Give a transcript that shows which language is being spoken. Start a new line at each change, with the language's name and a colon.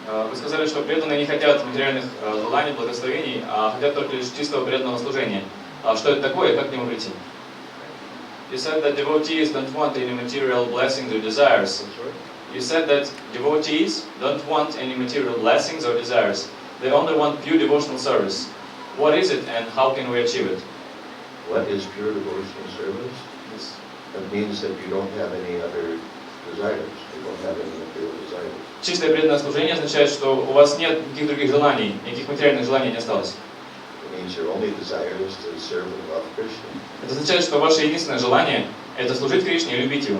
Russian: Вы сказали, что преданные не хотят материальных желаний, благословений, а хотят только лишь чистого преданного служения. А что это такое и как к нему прийти?
English: You said that devotees don't want any material blessings or desires. You said that devotees don't want any material blessings or desires. They only want pure devotional service. What is it and how can we achieve it? What is pure devotional service? Yes. That means that you don't have any other desires. You don't have any material desires.
Russian: Чистое преданное служение означает, что у вас нет никаких других желаний, никаких материальных желаний не осталось.
English: It means your only desire is to serve and love Krishna.
Russian: Это означает, что ваше единственное желание – это служить Кришне и любить Его.